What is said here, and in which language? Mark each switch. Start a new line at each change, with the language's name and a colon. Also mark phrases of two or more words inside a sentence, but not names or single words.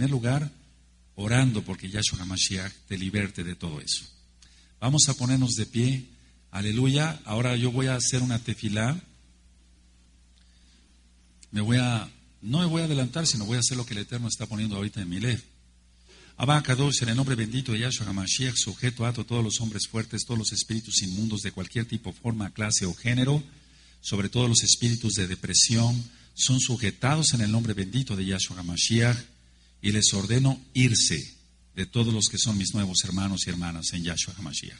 Spanish: En primer lugar, orando porque Yahshua HaMashiach te liberte de todo eso. Vamos a ponernos de pie. Aleluya. Ahora yo voy a hacer una tefilá. No me voy a adelantar, sino voy a hacer lo que el Eterno está poniendo ahorita en mi lev.
Hebrew: אבא קדוש,
Spanish: en el nombre bendito de Yahshua HaMashiach, sujeto a todos los hombres fuertes, todos los espíritus inmundos de cualquier tipo, forma, clase o género, sobre todo los espíritus de depresión, son sujetados en el nombre bendito de Yahshua HaMashiach, y les ordeno irse de todos los que son mis nuevos hermanos y hermanas en Yahshua HaMashiach.